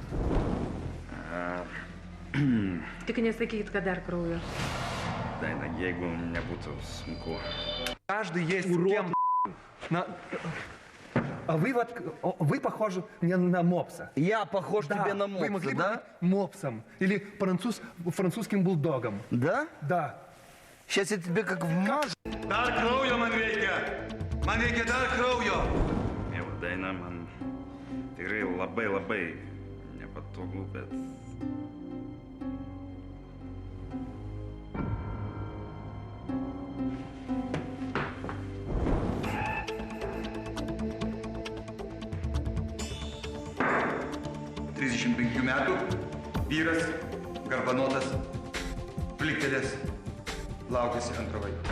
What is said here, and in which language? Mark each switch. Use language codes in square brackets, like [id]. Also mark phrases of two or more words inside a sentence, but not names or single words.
[lt] Tik nesakykit, kad dar kraujo. Daina, jeigu nebūtų sunku. [ru] Каждый есть кем. А вы похожи мне на мопса. Я похож Да, тебе на вы могли мопса, бы да? быть мопсом или французским бульдогом. Да? Да. Сейчас я тебе как вмажу. [lt] Dar kraujo man reikia! Man reikia dar kraujo! Mėla Daina, man tikrai labai nepatogu, bet... metų, vyras, garbanotas, pliktelės, laukiasi antro vaiko.